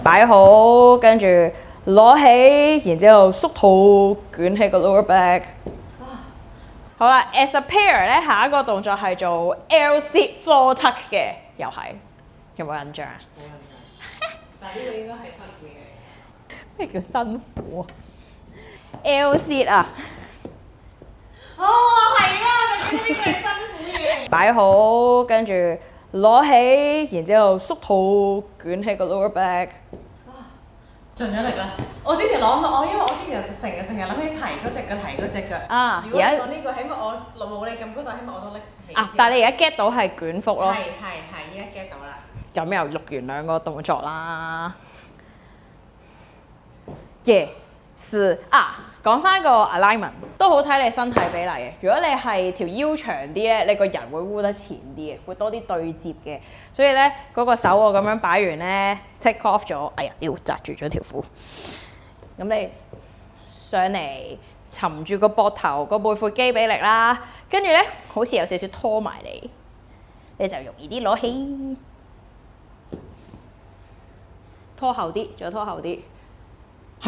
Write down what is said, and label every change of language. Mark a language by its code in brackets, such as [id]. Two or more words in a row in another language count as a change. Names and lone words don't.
[yue] 擺好，跟住攞起，然之後縮肚捲起個 [en] lower back。 [yue] 好啦 ， [en] as a pair [yue] 咧，下一個動作係做 [en] L-sit floor tuck [yue] 嘅，又係有冇印象啊？冇印象。但係呢個應該係辛苦嘅。咩叫辛苦啊 ？L-sit 啊！哦，係啦，就呢個係辛苦嘅。擺好，跟住攞起，然之後縮肚捲起個 [en] lower back。 [yue] 盡咗力啦！我之前攞到，因為我之前成日諗起提嗰隻腳，提嗰隻腳。啊！如果講呢個，起碼我冇你咁高，但起碼我都拎起。啊！但係你而家 get 到係捲腹咯。係，依家 get 到啦。咁又錄完兩個動作啦。Yes 啊！講翻個 alignment 都好睇你身體比例嘅。如果你係條腰長啲咧，你個人會烏得前啲嘅，會多啲對接嘅。所以咧嗰個手我咁樣擺完咧 [en] take off [yue] 咗，哎呀，要紮住咗條褲。咁你上嚟沉住個膊頭，個背闊肌俾力啦。跟住咧好似有少少拖埋你就容易啲攞起。拖後啲，再拖後啲，係咪容易啲啊？